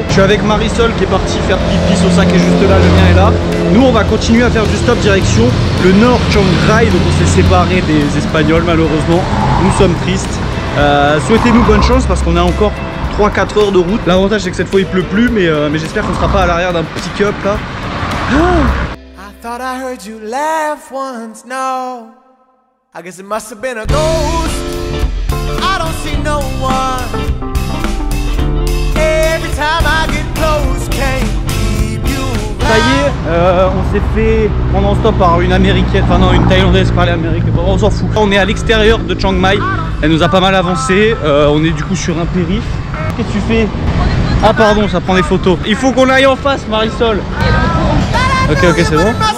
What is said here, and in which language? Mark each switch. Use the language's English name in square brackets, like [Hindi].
[French] Je suis avec Marisol qui est partie faire pipi, Sosa qui est juste là, le mien est là. Nous on va continuer à faire du stop direction le nord Chiang Rai. Donc on s'est séparés des Espagnols malheureusement. Nous sommes tristes. Souhaitez-nous bonne chance parce qu'on a encore 3-4 heures de route. L'avantage c'est que cette fois il pleut plus, mais j'espère qu'on sera pas à l'arrière d'un pick-up là. [English] I thought I heard you laugh once, no. I guess it must have been a ghost. I don't see no one. Every time I get close, can't keep you right. [French] Ça y est, on s'est fait prendre en stop par une américaine, enfin non, une thaïlandaise, pas l'américaine, on s'en fout. On est à l'extérieur de Chiang Mai, elle nous a pas mal avancé, on est du coup sur un périph'. Qu'est-ce que tu fais? Ah pardon, ça prend des photos. Il faut qu'on aille en face, Marisol. Ok, ok, c'est bon.